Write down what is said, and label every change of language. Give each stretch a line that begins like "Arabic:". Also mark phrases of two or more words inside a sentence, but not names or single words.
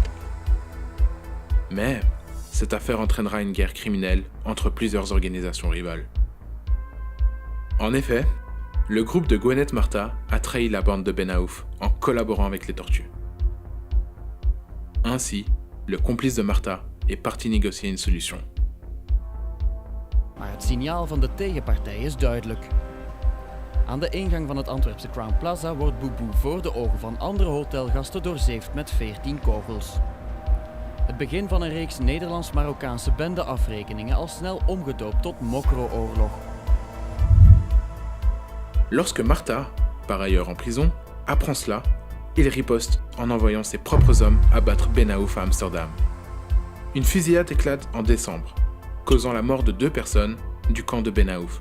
French: Mais cette affaire entraînera une guerre criminelle entre plusieurs organisations rivales. En effet, le groupe de Goenet Marta a trahi la bande de Benaouf en collaborant avec les Tortues. Ainsi, le complice de Marta est parti négocier une solution.
Dutch: Maar het signaal van de tegenpartij is duidelijk. Aan de ingang van het Antwerpse Crown Plaza wordt Boubou voor de ogen van andere hotelgasten doorzeefd met 14 kogels. Het begin van een reeks Nederlands-Marokkaanse bendeafrekeningen al snel omgedoopt tot Mokro-oorlog.
French: Lorsque Marta, par ailleurs en prison, apprend cela, il riposte en envoyant ses propres hommes abattre Benaouf à Amsterdam. Une fusillade éclate en décembre, causant la mort de 2 personnes du camp de Benaouf.